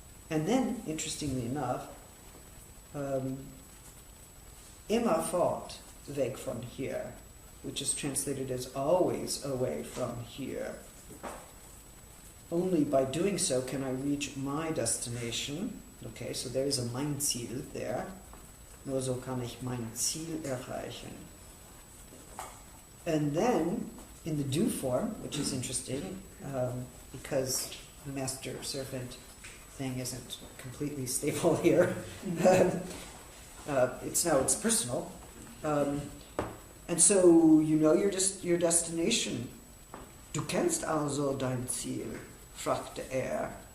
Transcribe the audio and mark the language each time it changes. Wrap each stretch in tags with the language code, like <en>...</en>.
<en>And then, interestingly enough,</en> <de>immerfort weg von hier,</de> <en>which is translated as always away from here. Only by doing so can I reach my destination. Okay, so there is a</en> <de>mein Ziel</de> <en>there.</en> <de>Nur so kann ich mein Ziel erreichen.</de> <en>And then, in the do form, which is interesting, because the master-servant thing isn't completely stable here. It's personal. And so you know your destination.</en> <de>Du kennst also dein Ziel, fragte er.</de>